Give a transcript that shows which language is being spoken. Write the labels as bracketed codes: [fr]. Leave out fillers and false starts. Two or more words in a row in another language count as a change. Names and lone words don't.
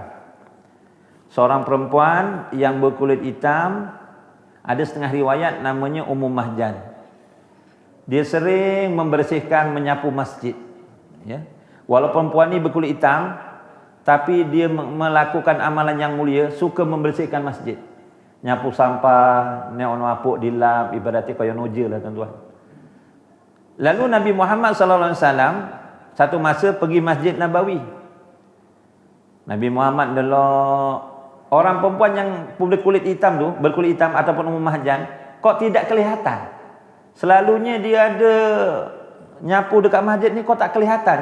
[ms] Seorang perempuan yang berkulit hitam, ada setengah riwayat namanya Ummu Mahjan. Dia sering membersihkan, menyapu masjid. Ya. Walaupun perempuan ni berkulit hitam, tapi dia melakukan amalan yang mulia, suka membersihkan masjid. [jv] Nyapu sampah, neon apuk dilap, ibaratnya kaya noja lah, tuan-tuan. [ms] Lalu Nabi Muhammad SAW satu masa pergi Masjid Nabawi. Nabi Muhammad delok orang perempuan yang berkulit hitam tu, berkulit hitam ataupun Ummu Mahjan, kok tidak kelihatan. Selalunya dia ada nyapu dekat masjid ni, kok tak kelihatan.